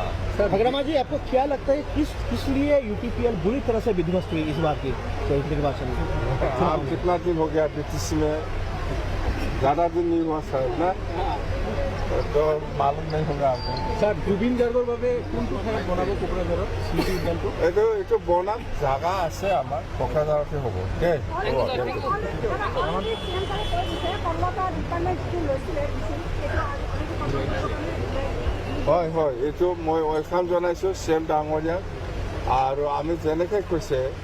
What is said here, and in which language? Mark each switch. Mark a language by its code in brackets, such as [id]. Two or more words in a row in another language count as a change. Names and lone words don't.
[hi] सर भगरमा जी आपको क्या लगता है किस लिए यूटीपीएल बुरी तरह से विध्वस्त हुई इस बार की निर्वाचन में? आप कितना दिन हो गया बीटीसी में ज़्यादा दिन नहीं हुआ सर ना तो मालूम नहीं होगा आपको। [as] सर जुबिन गार्गर भावे কোনটো ঠাইত বনাব কোকৰাঝাৰত স্মৃতি উদ্যানটো এইটো বনাম জাগা আছে আমাৰ কোকৰাঝাৰতে হ'ব দেই। হয় হয় এইটো মই ৱেলকাম জনাইছোঁ CM ডাঙৰীয়াক আৰু আমি যেনেকৈ কৈছে